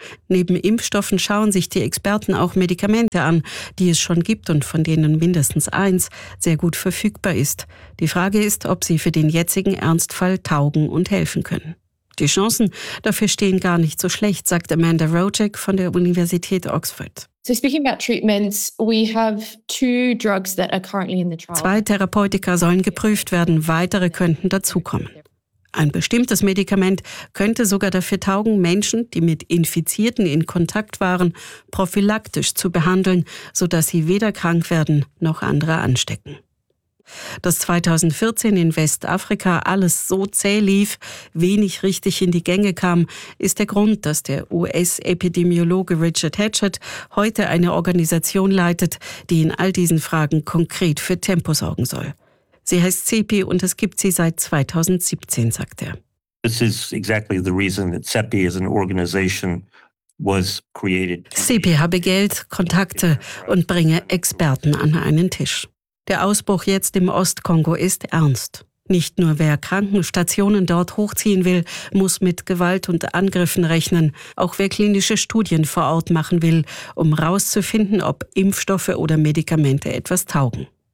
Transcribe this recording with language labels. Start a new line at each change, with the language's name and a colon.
German: Neben Impfstoffen schauen sich die Experten auch Medikamente an, die es schon gibt und von denen mindestens eins sehr gut verfügbar ist. Die Frage ist, ob sie für den jetzigen Ernstfall taugen und helfen können. Die Chancen dafür stehen gar nicht so schlecht, sagt Amanda Rojek von der Universität Oxford.
English: So speaking about treatments, we have 2 drugs that are currently in the trial.
German: 2 Therapeutika sollen geprüft werden, weitere könnten dazukommen. Ein bestimmtes Medikament könnte sogar dafür taugen, Menschen, die mit Infizierten in Kontakt waren, prophylaktisch zu behandeln, sodass sie weder krank werden noch andere anstecken. Dass 2014 in Westafrika alles so zäh lief, wenig richtig in die Gänge kam, ist der Grund, dass der US-Epidemiologe Richard Hatchett heute eine Organisation leitet, die in all diesen Fragen konkret für Tempo sorgen soll. Sie heißt CEPI und es gibt sie seit 2017, sagt er.
English: This is exactly the reason that CEPI is an organization was created.
German: CEPI habe Geld, Kontakte und bringe Experten an einen Tisch. Der Ausbruch jetzt im Ostkongo ist ernst. Nicht nur wer Krankenstationen dort hochziehen will, muss mit Gewalt und Angriffen rechnen. Auch wer klinische Studien vor Ort machen will, um rauszufinden, ob Impfstoffe oder Medikamente etwas taugen.